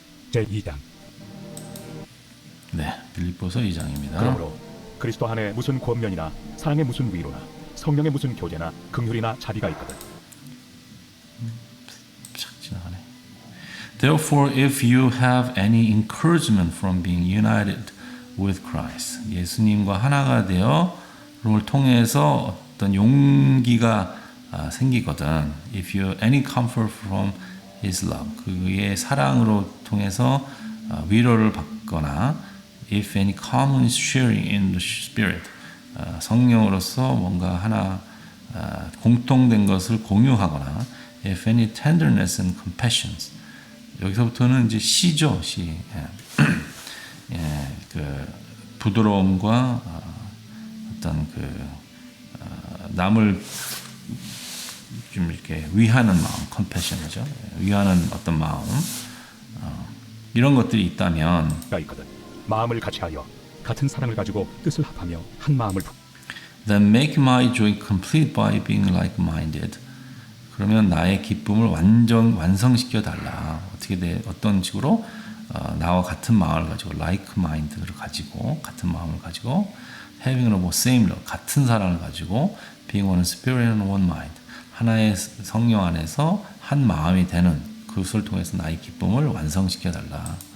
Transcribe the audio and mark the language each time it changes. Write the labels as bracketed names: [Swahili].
[Korean] 제2장. 네, 빌립보서 2장입니다. 그러므로 그리스도 안에 무슨 권면이나 사랑의 무슨 위로나 성령의 무슨 교제나 긍휼이나 자비가 있거든. 쫙 지나가네. [English] Therefore, if you have any encouragement from being united with Christ, [Korean] 예수님과 하나가 되어를 통해서 어떤 용기가 생기거든. [English] If you any comfort from His love, [Korean] 그의 사랑으로 통해서 위로를 받거나, [English] if any common sharing in the Spirit, [Korean] 성령으로서 뭔가 하나 공통된 것을 공유하거나, [English] if any tenderness and compassion, [Korean] 여기서부터는 이제 시죠, 시. 예, 그 부드러움과 어떤 그 남을 좀 이렇게 위하는 마음, compassion이죠. 위하는 어떤 마음, 이런 것들이 있다면, 가 있거든. 마음을 같이하여 같은 사랑을 가지고 뜻을 합하며 한 마음을 [English] then make my joy complete by being like-minded. [Korean] 그러면 나의 기쁨을 완성시켜 달라. 어떻게 돼? 어떤 식으로? 나와 같은 마음을 가지고, like-minded를 가지고, 같은 마음을 가지고, [English] having a same love, [Korean] 같은 사랑을 가지고, [English] being one spirit and one mind, [Korean] 하나의 성령 안에서 한 마음이 되는 그것을 통해서 나의 기쁨을 완성시켜 달라.